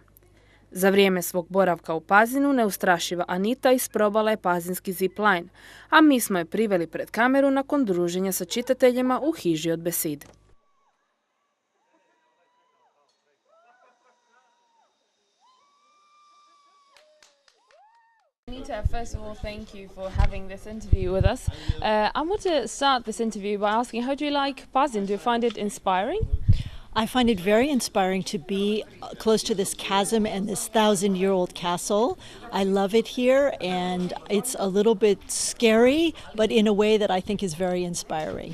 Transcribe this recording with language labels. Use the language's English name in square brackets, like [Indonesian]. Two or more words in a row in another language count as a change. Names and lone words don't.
[Croatian] Za vrijeme svog boravka u Pazinu neustrašiva Anita isprobala je pazinski zip-line, a mi smo je priveli pred kameru nakon druženja sa čitateljima u hiži od Besid. [English] Anita, first of all, thank you for having this interview with us. I want to start this interview by asking, how do you like Pazin? Do you find it inspiring? I find it very inspiring to be close to this chasm and this 1,000-year-old castle. I love it here, and it's a little bit scary, but in a way that I think is very inspiring.